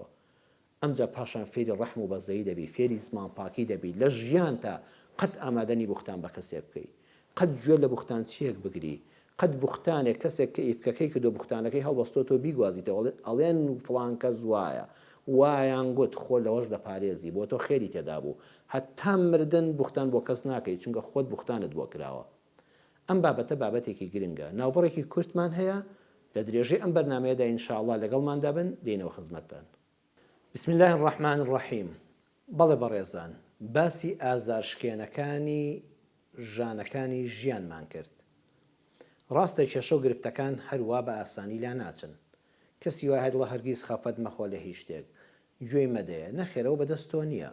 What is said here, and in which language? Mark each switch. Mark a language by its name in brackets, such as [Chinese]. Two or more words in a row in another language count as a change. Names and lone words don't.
[Central Kurdish] ئەمجا پاشان فێری ڕەحم و بەزەیی دەبی، فێری زمان پاکی دەبی لە ژیان تا قەت ئامادەنی بوختان بە کەسێک بکەی، قەت گوێ لە بوختان چیەک بگری، قەت بوختانێک کەسێک کە ئیفکەکەی کردو بوختانەکەی هەڵبەستۆ بیگوازیتەوە ئەڵێن فڵان کەس وایە وایان گوت خۆ لەوەش دەپارێزی بۆ تۆ خێری تێدا بوو، هەتا مردن بوختان بۆ کەس ناکەیت چونکە خۆت بوختانت بۆ کراوە. ئەم بابەتە بابەتێکی گرنگە. ناوبڕێکی کورتمان هەیە لە درێژەی ئەم بەرنامەیەدا ئینشاءڵڵا لەگەڵماندا بن دێنەوە خزمەتتان. [Arabic] بسم الله الرحمن الرحیم. [Central Kurdish] بەڵێ بەڕێزان، باسی ئازارشکێنەکانی ژانەکانی ژیانمان کرد. ڕاستە کێشە و گرفتەکان هەروە بە ئاسانی لا ناچن. کەسی وای هەدڵە هەرگیز خەفەت مەخۆ لە هیچ شتێک، گوێی مەدەیە، نەخێرەوە بەدەست تۆ نییە.